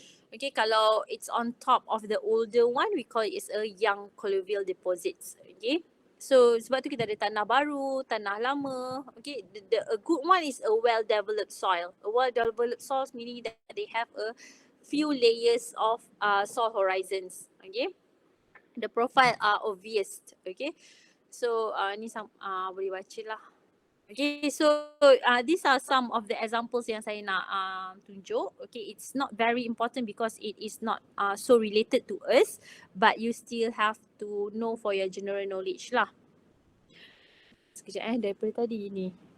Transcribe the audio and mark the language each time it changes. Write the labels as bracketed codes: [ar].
[en] Okay, kalau it's on top of the older one, we call it as a young colluvial deposits. [ms] Okay, so sebab tu kita ada tanah baru, tanah lama. [en] Okay, a good one is a well-developed soil. A well-developed soil meaning that they have a few layers of soil horizons. Okay, the profile are obvious. [ms] Okay, so ni boleh baca lah. [en] Okay, so these are some of the examples [ms] yang saya nak tunjuk. [en] Okay, it's not very important because it is not so related to us, but you still have to know for your general knowledge lah. [ms] Sekejap daripada tadi ni.